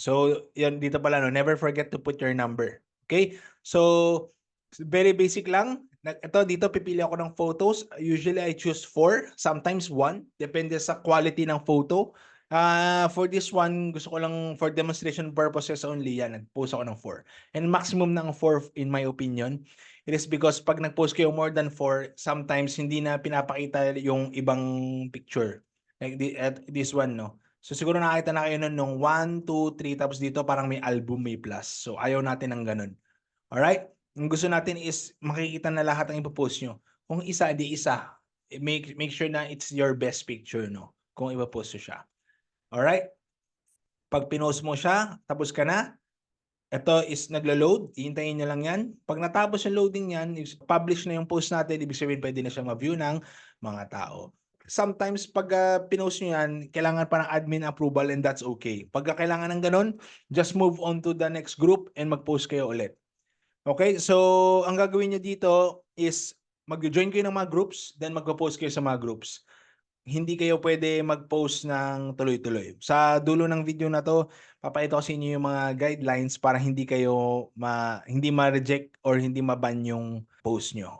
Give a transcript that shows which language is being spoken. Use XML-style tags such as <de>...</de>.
<en>So</en> <tl>yan dito pala, no,</tl> <en>never forget to put your number. Okay? So very basic lang.</en> <tl>Ito dito pipili ako ng photos.</tl> <en>Usually I choose 4, sometimes 1,</en> <tl>depende sa quality ng photo. For this one, gusto ko lang</tl> <en>for demonstration purposes only</en> <tl>yan. Nag-post ako ng 4.</tl> <en>And maximum ng 4 in my opinion. It is because</en> <tl>pag nag-post kayo</tl> <en>more than 4, sometimes</en> <tl>hindi na pinapakita yung ibang</tl> <en>picture.</en> <tl>Like this one, no? So siguro nakita na kayo nun nung 1, 2, 3, tapos dito parang may album, may plus. So ayaw natin ng ganun. Alright? Ang gusto natin is makikita na lahat ng ipopost nyo. Kung isa, di isa.</tl> <en>Make sure</en> <tl>na</tl> <en>it's your best picture, no?</en> <tl>Kung ipopost nyo siya. Alright? Pag pinost mo siya, tapos ka na, ito is naglo-load. Ihintayin nyo lang yan. Pag natapos yung loading yan, publish na yung post natin, ibig sabihin pwede na siyang ma-view ng mga tao. sometimes pag pinost nyo yan, kailangan pa ng admin approval</tl> <en>and that's okay.</en> <tl>Pagka kailangan ng ganun,</tl> <en>just move on to the next group</en> <tl>and mag-post kayo ulit. Okay, so ang gagawin nyo dito is mag-join kayo ng mga groups, then mag-post kayo sa mga groups. Hindi kayo pwede mag-post ng tuloy-tuloy. Sa dulo ng video na to, papakita ko sa inyo yung mga guidelines para hindi kayo hindi ma-reject</tl> <en>or</en> <tl>hindi ma-ban yung post nyo.</tl>